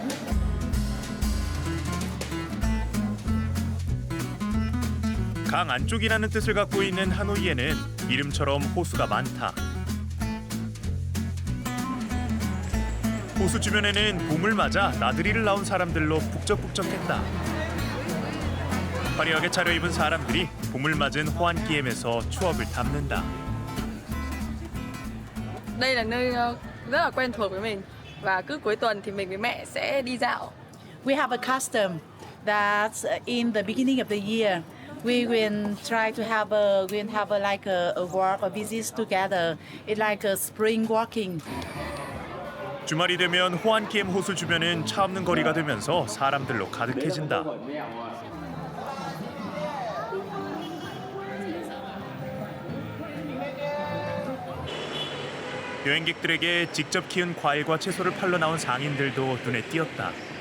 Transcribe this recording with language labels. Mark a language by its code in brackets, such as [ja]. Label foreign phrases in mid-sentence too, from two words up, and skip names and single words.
[ko] 강 안쪽이라는 뜻을 갖고 있는 하노이에는 이름처럼 호수가 많다. 호수 주변에는 봄을 맞아 나들이를 나온 사람들로 북적북적했다. 화려하게 차려입은 사람들이 봄을 맞은 호안kiem에서 추억을 담는다. [vi] Đây là nơi rất là quen thuộc với mình và cứ cuối tuần thì mình với mẹ sẽ đi dạo. [en] We have a custom that in the beginning of the year we will try to have a walk or visits together. It's like a spring walking. [ko] 주말이 되면 호안kiem 호수 주변은 차 없는 거리가 되면서 사람들로 가득해진다. 여행객들에게 직접 키운 과일과 채소를 팔러 나온 상인들도 눈에 띄었다.